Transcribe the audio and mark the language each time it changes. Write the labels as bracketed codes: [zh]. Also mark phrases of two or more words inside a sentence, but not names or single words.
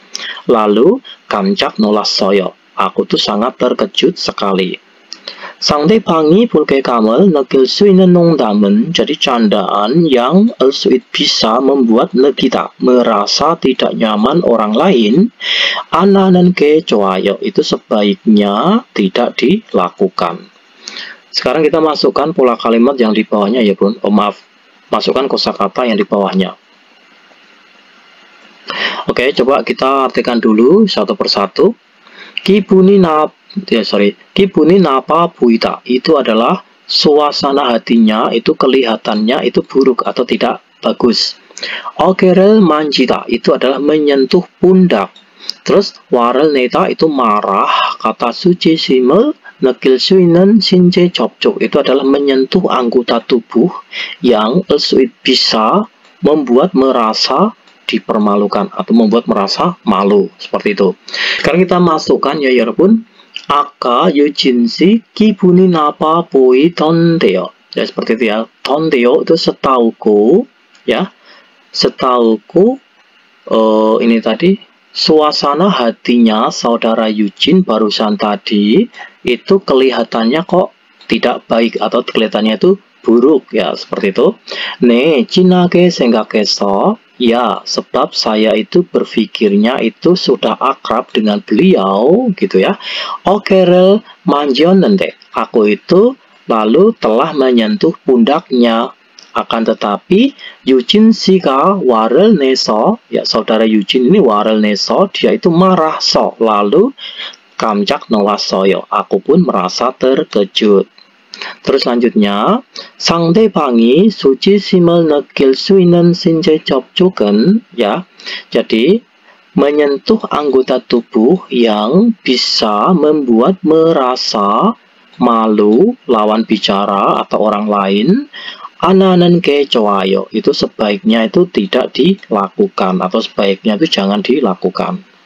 [ko] Lalu 깜짝 놀랐어요. [id] Aku tuh sangat terkejut sekali. [ko] 상대방이 불쾌감을 느낄 수 있는 농담은, [id] jadi candaan yang bisa membuat kita merasa tidak nyaman orang lain. [ko] 안 하는 게 좋아요 [id] itu sebaiknya tidak dilakukan. Sekarang kita masukkan pola kalimat yang di bawahnya ya bun. Masukkan kosakata yang di bawahnya. Oke, coba kita artikan dulu satu persatu. [ko] 기분이 나빠 보이다 [id] itu adalah suasana hatinya, itu kelihatannya itu buruk atau tidak bagus. [ko] 어깨를 만지다 [id] itu adalah menyentuh pundak. Terus [ko] 화를 내다 [id] itu marah. Kata [ko] 수치심을 느낄 수 있는 신체 접촉 [id] itu adalah menyentuh anggota tubuh yang bisa membuat merasa dipermalukan atau membuat merasa malu, seperti itu. Sekarang kita masukkan ya 여러분. [ko] 아까 유진 씨 기분이 나빠 보이던데요. [id] Ya seperti itu ya. 던데요 itu setahuku ya. Setahuku ini tadi suasana hatinya saudara Eugene barusan tadi itu kelihatannya kok tidak baik atau kelihatannya itu buruk ya, seperti itu. [ko] 네, 진하게 생각해서, [id] ya, sebab saya itu berpikirnya itu sudah akrab dengan beliau gitu ya. [ko] 어깨를 만졌는데, [id] aku itu lalu telah menyentuh pundaknya. Akan tetapi [ko] Eugene 씨가 화를 내서, [id] ya saudara Eugene ini [ko] 화를 내서, [id] dia itu marah lalu [ko] 깜짝 놀랐어요. [id] Aku pun merasa terkejut. Terus selanjutnya, [ko] 상대방이 수치심을 느낄 수 있는 신체 접촉은, [id] ya, jadi menyentuh anggota tubuh yang bisa membuat merasa malu lawan bicara atau orang lain. [ko] 안 하는 게 좋아요 [id] itu sebaiknya itu tidak dilakukan atau sebaiknya itu jangan dilakukan.